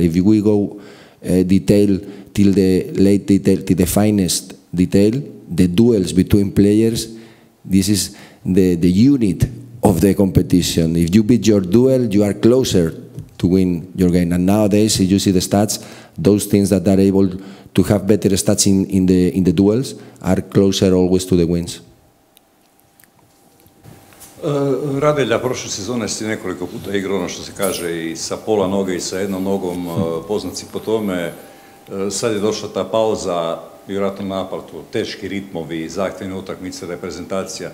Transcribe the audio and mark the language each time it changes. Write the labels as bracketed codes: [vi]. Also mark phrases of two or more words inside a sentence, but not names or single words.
[en] If we go detail till the late detail, till the finest detail, the duels between players, this is the unit of the competition. If you beat your duel, you are closer to win your game. And nowadays, if you see the stats, those teams that are able to have better stats in the duels are closer always to the wins. [hr] Radelja, prošle sezone si nekoliko puta igrao, ono što se kaže, i sa pola noge i sa jednom nogom, poznat si po tome. Sad je došla ta pauza, vjerojatno naplatu, teški ritmovi, zahtjevne utakmice, reprezentacija.